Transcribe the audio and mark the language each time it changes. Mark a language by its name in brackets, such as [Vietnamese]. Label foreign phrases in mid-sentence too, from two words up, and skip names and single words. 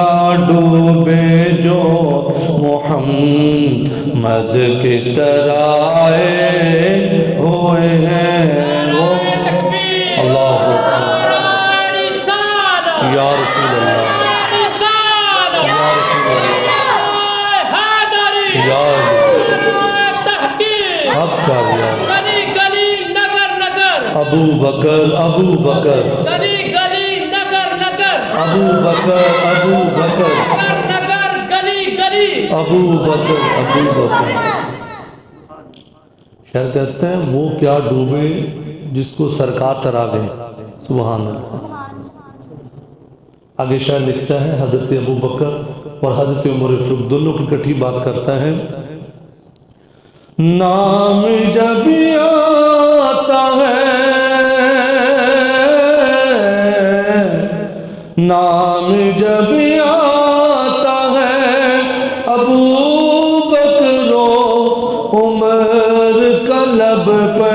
[Hindi] डूबे जो मोहम्मद की तरह हुए हैं वो। [Arabic] الله يا رسول الله يا رسول الله [Hindi] अब चाहिए [Arabic] अबू बकर अबू बकर [Hindi] गली गली नगर नगर अबू बकर अबू बकर नगर गली गली अबू बकर अबू बकर। शायर कहते हैं वो क्या डूबे जिसको सरकार तरा गए। [Arabic] سبحان الله. [Hindi] आगे शायर लिखता है हजरत अबू बकर और हजरत उमर फारूक दोनों की इकट्ठी बात करता है। नाम जब आता है नाम जब आता है अबू बकरो उमर का लब पर।